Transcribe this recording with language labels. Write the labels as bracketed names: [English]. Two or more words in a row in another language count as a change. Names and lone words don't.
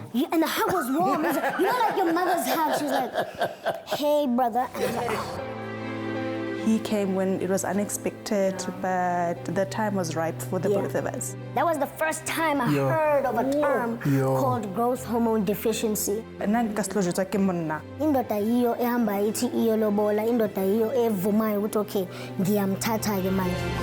[English] Yeah, and the hug was warm. It was like, you know, like your mother's hug. She was like, hey, brother. And I was like, He came when it was unexpected, but the time was ripe for the both of us. that was the first time I Yo. heard of a term Yo. called growth hormone deficiency. [Southern Sotho] Nna nka se tlo jwetswa ke monna. [Zulu] Indoda hiyo ehamba ithi iyo lobola, indoda hiyo evumayo ukuthi okay, ngiyamthatha ke manje.